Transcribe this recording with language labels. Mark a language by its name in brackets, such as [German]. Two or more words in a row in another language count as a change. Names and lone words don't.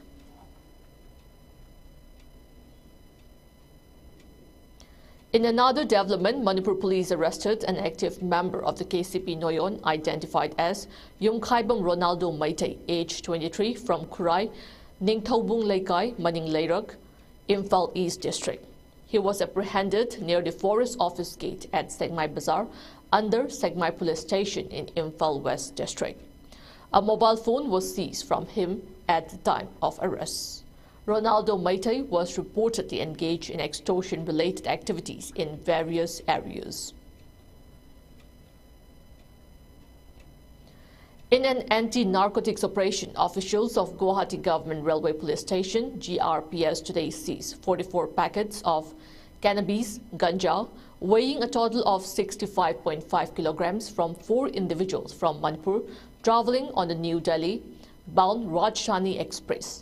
[English] In another development, Manipur police arrested an active member of the KCP Noyon identified as Yungkhaibam Ronaldo Maite, age 23, from Kurai, Ningthaubung Laikai, Maning Leirak, Imphal East district. He was apprehended near the Forest Office Gate at Segmai Bazaar under Segmai Police Station in Imphal West District. A mobile phone was seized from him at the time of arrest. Ronaldo Maite was reportedly engaged in extortion-related activities in various areas. In an anti-narcotics operation, officials of Guwahati Government Railway Police Station, GRPS, today seized 44 packets of cannabis, ganja, weighing a total of 65.5 kilograms from 4 individuals from Manipur traveling on the New Delhi-bound Rajdhani Express.